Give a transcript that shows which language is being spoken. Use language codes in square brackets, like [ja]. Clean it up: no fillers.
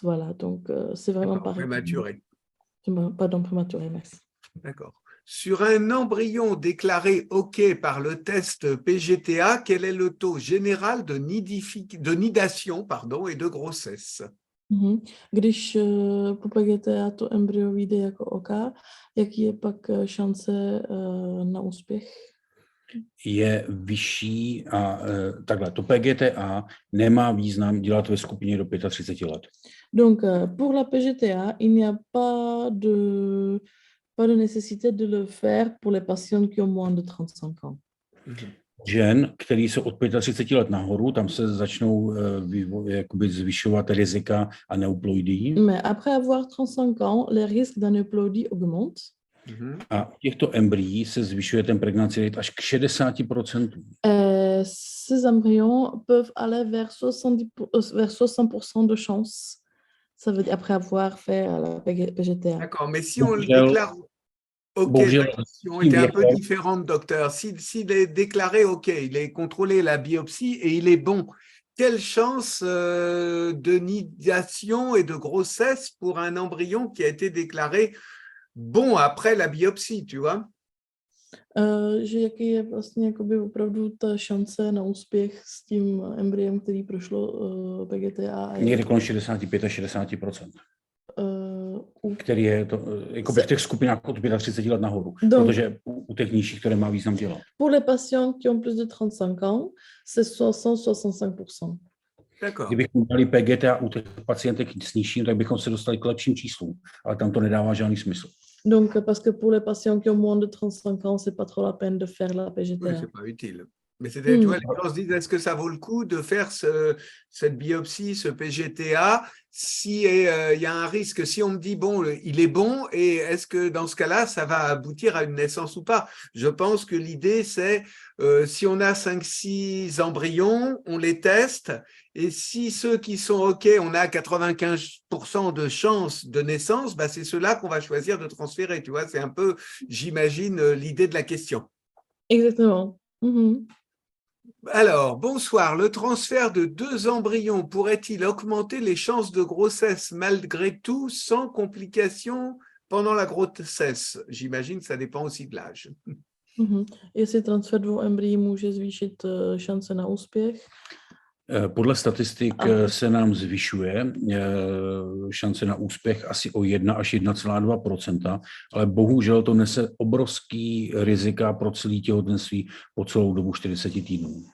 [fr] Voilà, donc c'est vraiment pas prématuré. Pardon, prématuré, merci. D'accord. Sur un embryon déclaré OK par le test PGTA, quel est le taux général de nidation et de grossesse? [cs] Když po PGTA to embryo vyjde jako OK, jaký je pak šance na úspěch? Je vyšší a takhle, to PGTA nemá význam dělat ve skupině do 35 let. [fr] Donc, pour la PGTA, il n'y a pas de nécessité de le faire pour les patients qui ont moins de 35 ans. [cs] Žen, který jsou od 35 let nahoru, tam se začnou zvyšovat rizika aneuploidí. [fr] Mais après avoir 35 ans, les risques d'aneuploidie augmentent. [cs] A u těchto embryí se zvyšuje ten [en] pregnancy rate [cs] až k 60%. [fr] Ces embryons peuvent aller vers 60% de chance. Ça veut dire après avoir fait la PGTA. D'accord, mais si on le déclare OK, la question était un peu différente, docteur. S'il est déclaré OK, il est contrôlé la biopsie et il est bon, quelle chance de nidation et de grossesse pour un embryon qui a été déclaré bon après la biopsie, tu vois? [cs] Že jaký je vlastně jakoby opravdu ta šance na úspěch s tím embryem, který prošlo PGTA a Někde kolem 65 až 60%. u Který je to, jakoby v těch skupinách od 35 let nahoru, protože u těch nižších to nemá význam dělat. [fr] Pour les patients qui ont plus de 35 ans, c'est 60-65%. [cs] Kdybychom dali PGTA u těch pacientek s nižším, tak bychom se dostali k lepším číslům, ale tam to nedává žádný smysl. [fr] Donc, parce que pour les patients qui ont moins de 35 ans, c'est pas trop la peine de faire la PGTA. Oui, c'est pas utile. Mais tu vois, les gens se disent, est-ce que ça vaut le coup de faire cette biopsie, ce PGTA, si il y a un risque, si on me dit, bon, il est bon, et est-ce que dans ce cas-là, ça va aboutir à une naissance ou pas? Je pense que l'idée, c'est, si on a 5-6 embryons, on les teste, et si ceux qui sont OK, on a 95% de chance de naissance, bah, c'est ceux-là qu'on va choisir de transférer, tu vois, c'est un peu, j'imagine, l'idée de la question. Exactement. Alors, bonsoir. Le transfert de 2 embryons pourrait-il augmenter les chances de grossesse malgré tout sans complications pendant la grossesse? J'imagine que ça dépend aussi de l'âge. [cs] Jestli transfer 2 embryí může zvýšit šance na úspěch? Podle statistik se nám zvyšuje šance na úspěch asi o 1 až 1,2%, ale bohužel to nese obrovský rizika pro celé těhotenství po celou dobu 40 týdnů.